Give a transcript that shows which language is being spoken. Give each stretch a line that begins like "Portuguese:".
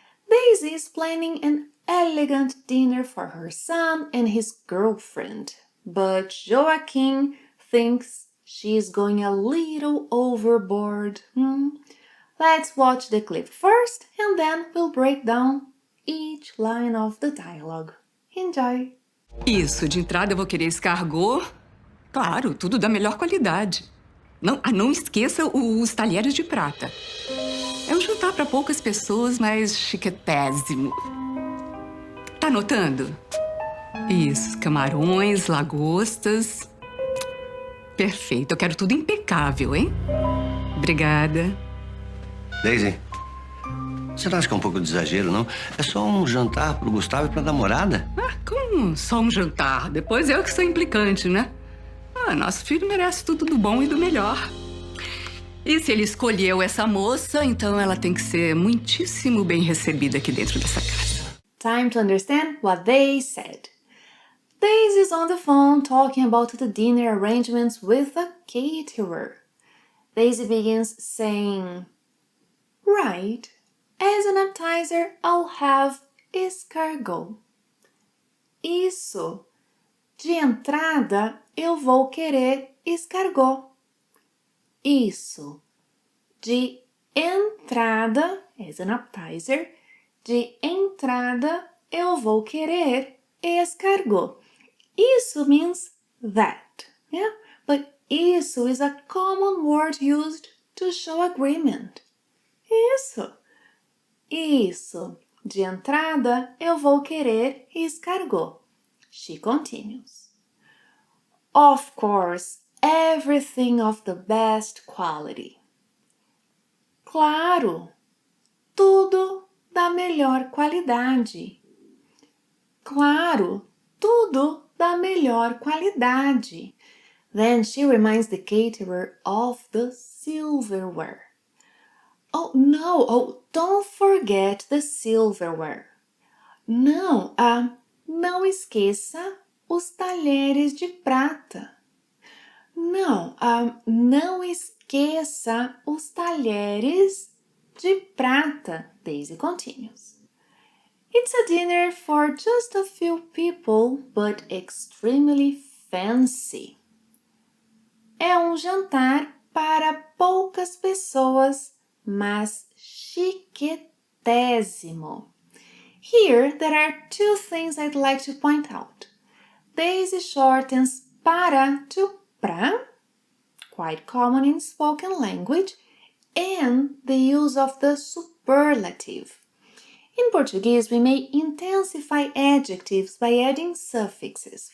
English: Daisy is planning an elegant dinner for her son and his girlfriend, but Joaquim thinks she's going a little overboard. Let's watch the clip first and then we'll break down each line of the dialogue. Enjoy!
Portuguese: Isso, de entrada eu vou querer escargot. Claro, tudo da melhor qualidade. Não esqueça os talheres de prata. É um jantar para poucas pessoas, mas chiquetésimo. Tá anotando? Isso, camarões, lagostas. Perfeito, eu quero tudo impecável, hein? Obrigada. Daisy, você não acha que é um pouco de exagero, não? É só um jantar pro Gustavo e pra namorada. Como só um jantar? Depois eu que sou implicante, né? Nosso filho merece tudo do bom e do melhor. E se ele escolheu essa moça, então ela tem que ser muitíssimo bem recebida aqui dentro dessa casa.
English: Time to understand what they said. Daisy is on the phone talking about the dinner arrangements with a caterer. Daisy begins saying, "Right, as an appetizer, I'll have escargot."
Portuguese: Isso. De entrada, eu vou querer escargot. Isso. De entrada,
English: as an appetizer,
Portuguese: de entrada, eu vou querer escargot.
English: Isso means that, yeah? But isso is a common word used to show agreement.
Portuguese: Isso. Isso. De entrada, eu vou querer escargot.
English: She continues. Of course, everything of the best quality.
Portuguese: Claro, tudo da melhor qualidade. Claro, tudo da melhor qualidade.
English: Then she reminds the caterer of the silverware. Oh, no, don't forget the silverware.
Portuguese: Não esqueça os talheres de prata. Não esqueça os talheres de prata.
English: Daisy continues. It's a dinner for just a few people, but extremely fancy.
Portuguese: É um jantar para poucas pessoas, mas chiquetésimo.
English: Here, there are two things I'd like to point out. Daisy shortens para to pra, quite common in spoken language, and the use of the superlative. In Portuguese, we may intensify adjectives by adding suffixes.